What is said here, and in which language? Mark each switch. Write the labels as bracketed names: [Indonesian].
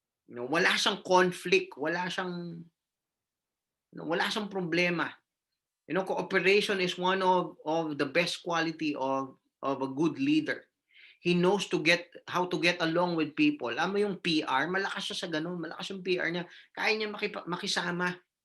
[Filipino] Wala siyang conflict, wala siyang problema. [English] Cooperation is one of the best quality of a good leader. He knows how to get along with people. [Filipino] Alam mo yung PR, malakas siya sa ganun. Malakas yung PR niya. Kaya niya makisama.